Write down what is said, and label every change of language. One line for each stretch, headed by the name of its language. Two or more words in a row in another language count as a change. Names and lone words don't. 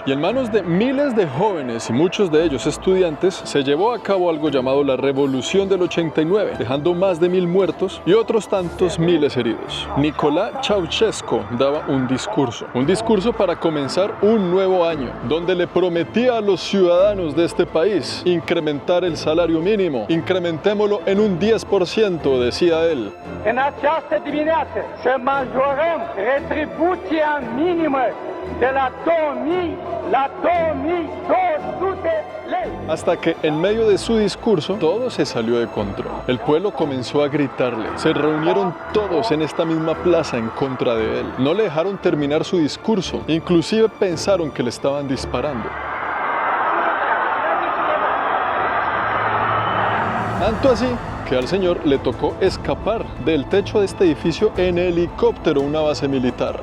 Spanish: Y en manos de miles de jóvenes y muchos de ellos estudiantes, se llevó a cabo algo llamado la Revolución del 89, dejando más de 1000 muertos y otros tantos miles heridos. Nicolae Ceausescu daba un discurso para comenzar un nuevo año, donde le prometía a los ciudadanos de este país incrementar el salario mínimo. Incrementémoslo en un 10%, decía él.
Romanian: În această dimineață să majorăm retribuția minimă de la 2000 la 2200 lei.
Spanish: Hasta que en medio de su discurso todo se salió de control. El pueblo comenzó a gritarle. Se reunieron todos en esta misma plaza en contra de él. No le dejaron terminar su discurso. Inclusive pensaron que le estaban disparando. Tanto así que al señor le tocó escapar del techo de este edificio en helicóptero a una base militar.